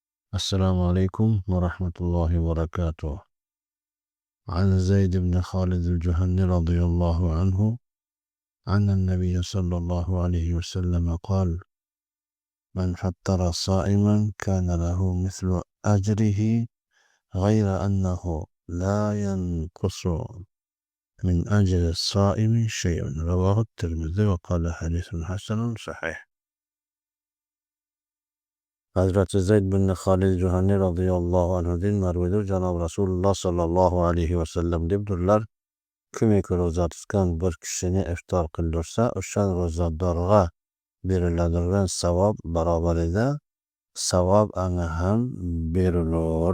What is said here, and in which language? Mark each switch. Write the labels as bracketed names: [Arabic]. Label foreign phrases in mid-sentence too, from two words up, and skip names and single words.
[Arabic] السلام عليكم ورحمة الله وبركاته. عن زيد بن خالد الجهني رضي الله عنه عن النبي صلى الله عليه وسلم قال: من فطر صائما كان له مثل أجره غير أنه لا ينقص من أجر الصائم شيء. رواه الترمذي وقال حديث حسن صحيح. [Uzbek] Hazreti Zeyd bin Halid Juhani radhiyallohu anhudan marwidir. Janob Rasululloh [Arabic] صلى الله عليه وسلم [Uzbek] debdirlar: kimiki ro'za tutgan bir kishini iftor qildirsa, o'sha ro'zadorga beriladigan savob barobarida savob anga ham berilur.